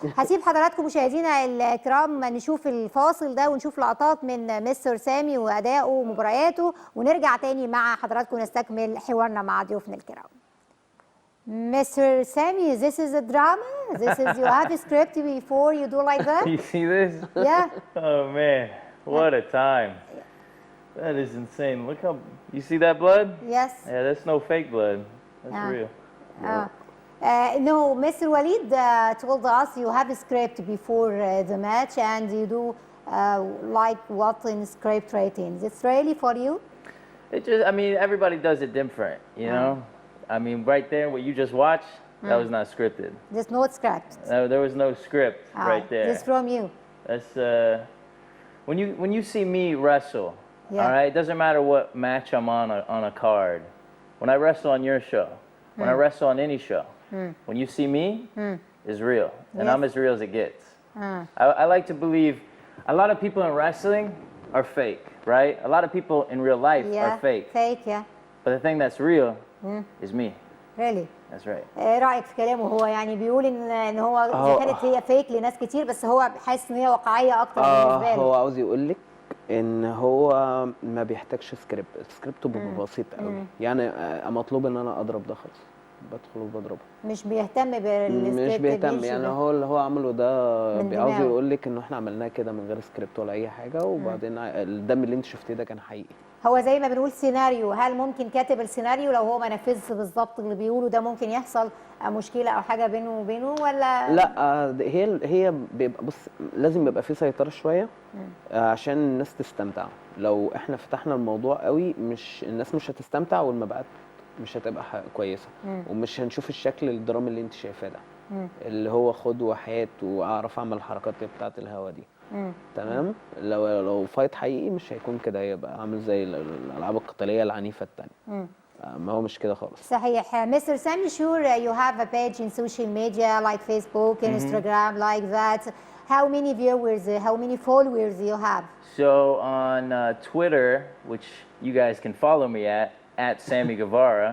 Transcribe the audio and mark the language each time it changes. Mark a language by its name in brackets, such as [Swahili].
[Arabic] هسيب حضراتكم مشاهدينا الكرام نشوف الفاصل ده ونشوف لقطات من مستر سامي وادائه ومبارياته، ونرجع تاني مع حضراتكم نستكمل حوارنا مع ضيوفنا الكرام. [English] Mr. Sammy, this is a drama? You have a script before you do like that? You see this? Yeah. Oh man, what a time. That is insane. Look how, you see that blood? Yes. Yeah, that's no fake blood. That's real. No, Mr. Walid told us you have a script before the match and you do like what in script ratings. It's really for you? It just, I mean, everybody does it different, you know? I mean, right there, what you just watched, that was not scripted. There's no script. There was no script right there. This from you. That's when you see me wrestle. All right, it doesn't matter what match I'm on a card. When I wrestle on your show, when I wrestle on any show, when you see me, it's real, and I'm as real as it gets. I like to believe a lot of people in wrestling are fake, right? A lot of people in real life are fake. Fake, yeah. But the thing that's real is me. Really? That's right. [Arabic] ايه رايك في كلامه؟ هو يعني بيقول ان هو اذا كانت هي فيك لناس كتير بس هو حاسس ان هي واقعيه اكتر بالنسبه له. هو عاوز يقول لك ان هو ما بيحتاجش سكريبت، السكريبت بيبقى بسيط قوي. يعني مطلوب ان انا اضرب ده خلاص، بدخل وبضربه. مش بيهتم بالسكريبت، مش بيهتم. يعني هو اللي هو عمله ده عاوز يقول لك انه احنا عملناه كده من غير سكريبت ولا اي حاجه، وبعدين الدم اللي انت شفتيه ده كان حقيقي. هو زي ما بنقول سيناريو، هل ممكن كاتب السيناريو لو هو ما نفذش بالظبط اللي بيقوله ده ممكن يحصل مشكله او حاجه بينه وبينه ولا لا؟ هي بيبقى بص لازم يبقى في سيطره شويه عشان الناس تستمتع. لو احنا فتحنا الموضوع قوي الناس مش هتستمتع والمبيعات مش هتبقى كويسه، ومش هنشوف الشكل الدرامي اللي انت شايفاه ده اللي هو خد وحيات واعرف اعمل الحركات بتاعه الهوا دي. تمام. لو فايت حقيقي مش هيكون كده، هيبقى عامل زي الالعاب القتاليه العنيفه الثانيه. ما هو مش كده خالص. صحيح. [English] Mister Sammy, sure you have a page in social media like Facebook, Instagram, like that. How many viewers, how many followers you have? So on Twitter, which you guys can follow me at Sammy Guevara.